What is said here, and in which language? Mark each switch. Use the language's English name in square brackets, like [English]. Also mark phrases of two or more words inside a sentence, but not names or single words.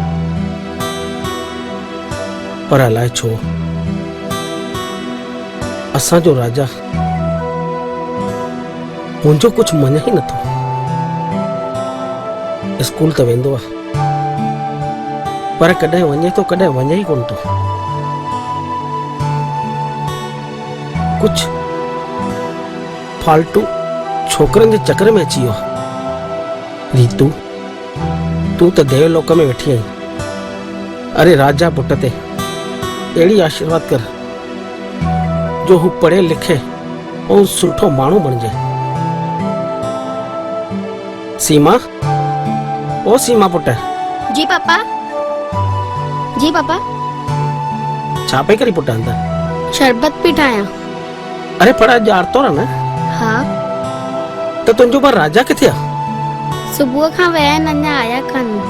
[Sindhi] पर अलाए छो असांजो राजा मुंहिंजो कुझु मञे ई नथो स्कूल त वेंदो आहे पर कॾहिं वञे थो कॾहिं वञे ई कोन थो कुझु फालतू छोकरनि जे चक्कर में अची वियो रीतू तूं त देवलोक में वेठी आई अरे राजा पुट ते अहिड़ी आशीर्वाद कर जो हू पढ़े लिखे ऐं सुठो माण्हू बणिजे सीमा ओ सीमा पुट जी पापा छा पई करी पुट अंदर शरबत पी ठाहियां अरे पर अॼु आर्तवार आहे न हा त तुंहिंजो पर राजा किथे आहे सुबुह खां विया आहिनि अञा आया कान